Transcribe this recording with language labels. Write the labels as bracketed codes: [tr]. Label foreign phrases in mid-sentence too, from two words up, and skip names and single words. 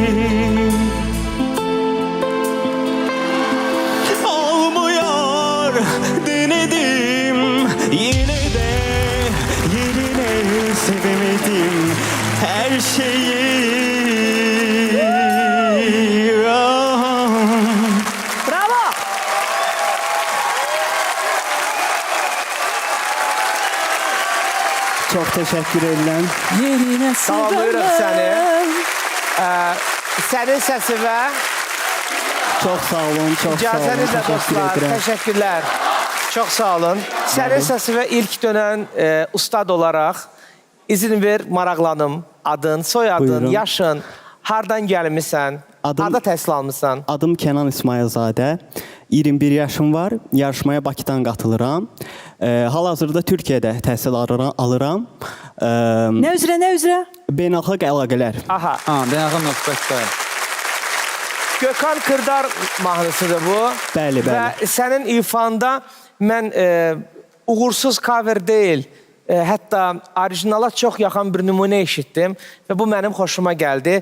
[tr] Olmuyor denedim yine de yerine sevemedim her şeyi. Bravo. Çok teşekkür ederim. Yerine [az] Tamamlayırıq səni. Sənin səsi və [tr] Çok sağ olun, çok sağ olun. [az] icazənizlə dostlar. Təşəkkürlər. Çox sağ olun. Sənin səsi və ilk dönən ustad olaraq izin ver maraqlanım. Adın, soyadın, Buyurun. yaşın, hardan gəlmisən, Adım- harda təhsil almısan? Adım Kenan İsmailzadə. 21 yaşım var. Yarışmaya Bakıdan qatılıram. Hal-hazırda Türkiyədə təhsil alıram. [tr] Ne üzere ne üzere? [az] Beynəlxalq əlaqələr. Aha. Beynəlxalq mətbuatda. Gökhan Kırdar mahnısıdır bu. Bəli, bəli. Və sənin ifanda mən uğursuz cover deyil, hətta orijinala çox yaxın bir nümunə eşitdim və bu mənim xoşuma gəldi.